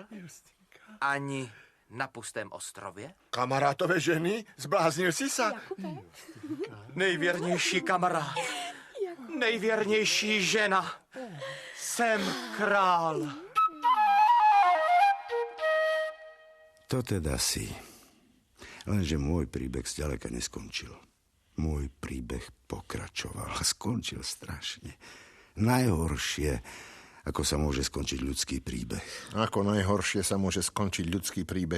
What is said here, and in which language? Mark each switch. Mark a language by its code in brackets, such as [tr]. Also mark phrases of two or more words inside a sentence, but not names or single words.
[cs] Ani na pustém ostrově? [sk] Kamarátové ženy? Zbláznil si sa? [cs] Nejvěrnější kamarád. Nejvěrnější žena. Jsem král. To teda si. [sk] Lenže môj príbeh zďaleka neskončil. Môj príbeh pokračoval a skončil strašne. Najhoršie, ako sa môže skončiť ľudský príbeh. Ako najhoršie sa môže skončiť ľudský príbeh?